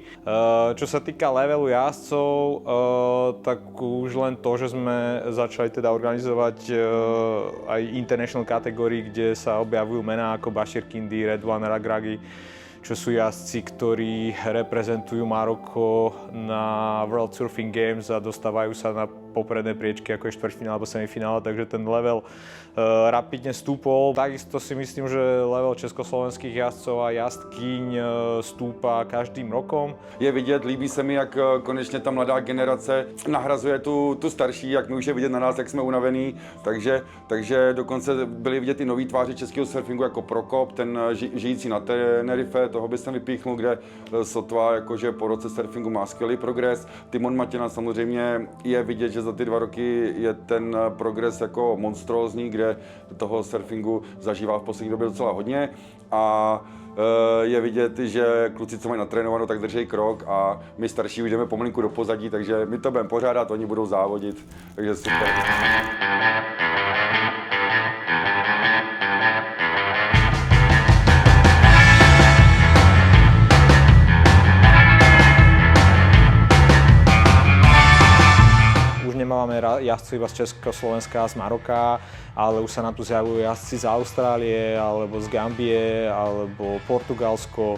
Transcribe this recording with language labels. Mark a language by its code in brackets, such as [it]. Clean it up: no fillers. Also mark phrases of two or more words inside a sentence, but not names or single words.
[sk] Čo sa týka levelu jazdcov, tak už len to, že sme začali teda organizovať aj international kategórii, kde sa objavujú mená ako Bashir Kindi, Redouane Regragui, čo sú jazdci, ktorí reprezentujú Maroko na World Surfing Games a dostávajú sa na popredné priečky ako je štvrťfinále alebo semifinále, takže ten level rapidne stúpol. Takisto si myslím, že level československých jazdcov a jazdkyň stúpa každým rokom. [cs] Je vidět, líbí se mi, jak konečně ta mladá generace nahrazuje tu starší, jak my už je vidět na nás, jak jsme unavení, takže dokonce byly vidět i nový tváři českého surfingu jako Prokop, ten žijící na Tenerife, toho bych vypíchnul, kde sotva jakože po roce surfingu má skvělý progres. Timon Matěna samozřejmě je vidět, že za ty 2 roky je ten progres jako monstrózní, kde toho surfingu zažívá v poslední době docela hodně a je vidět, že kluci, co mají natrénováno, tak drží krok a my starší jdeme pomalinku do pozadí, takže my to budeme pořádat, oni budou závodit, takže super. [sk] Nemávame jazdcov iba z Československa a z Maroka, ale už sa nám tu zjavujú jazdci z Austrálie, alebo z Gambie, alebo Portugalsko.